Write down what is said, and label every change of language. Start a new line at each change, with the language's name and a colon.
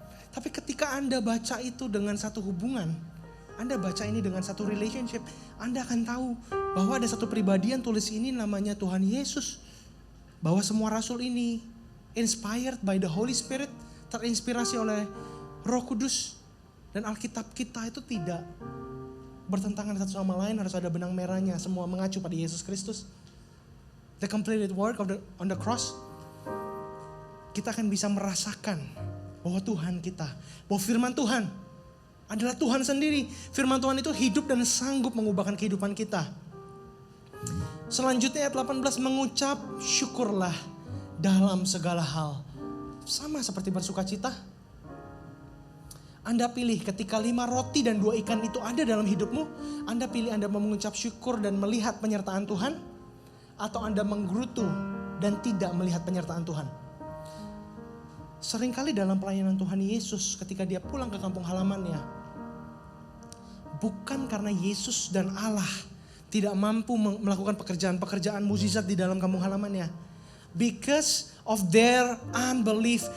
Indonesian: Tapi ketika Anda baca itu dengan satu hubungan, Anda baca ini dengan satu relationship, Anda akan tahu bahwa ada satu pribadi yang tulis ini namanya Tuhan Yesus. Bahwa semua rasul ini
English: inspired by the Holy Spirit,
Indonesian: terinspirasi oleh Roh Kudus. Dan Alkitab kita itu tidak bertentangan satu sama lain, harus ada benang merahnya, semua mengacu pada Yesus Kristus.
English: The completed work on the cross.
Indonesian: Kita akan bisa merasakan bahwa Tuhan kita, bahwa firman Tuhan adalah Tuhan sendiri. Firman Tuhan itu hidup dan sanggup mengubahkan kehidupan kita. Selanjutnya ayat 18, mengucap syukurlah dalam segala hal. Sama seperti bersukacita. Anda pilih ketika 5 roti dan 2 ikan itu ada dalam hidupmu. Anda pilih Anda mau mengucap syukur dan melihat penyertaan Tuhan. Atau Anda menggerutu dan tidak melihat penyertaan Tuhan. Seringkali dalam pelayanan Tuhan Yesus ketika dia pulang ke kampung halamannya. Bukan karena Yesus dan Allah tidak mampu melakukan pekerjaan-pekerjaan mukjizat di dalam kampung halamannya.
English: Because of their unbelief.